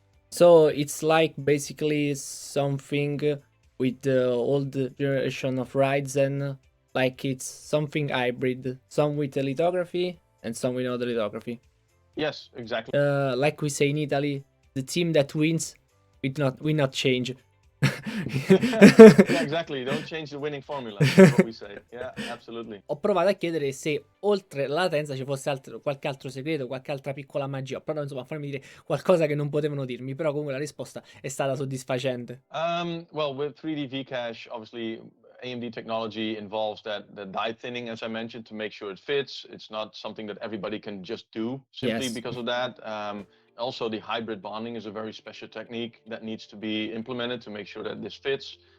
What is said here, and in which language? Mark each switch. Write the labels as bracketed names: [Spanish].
[English] So it's like basically something with the old generation of Ryzen, like it's something hybrid, some with lithography and some without lithography. Yes, exactly. Like we say in Italy, the team that wins will not change. Yeah, exactly. Don't change the winning formula. That's what we say. Yeah, absolutely. [Italian] Ho provato a chiedere se oltre la latenza ci fosse qualche altro segreto, qualche altra piccola magia. Ho provato insomma a farmi dire qualcosa che non potevano dirmi, però comunque la risposta è stata soddisfacente. [English] Well, with 3D V cache, obviously AMD technology involves the die thinning, as I mentioned, to make sure it fits. It's not something that everybody can just do simply Yes. because of that. Also, the hybrid bonding is a very special technique that needs to be implemented to make sure that this fits.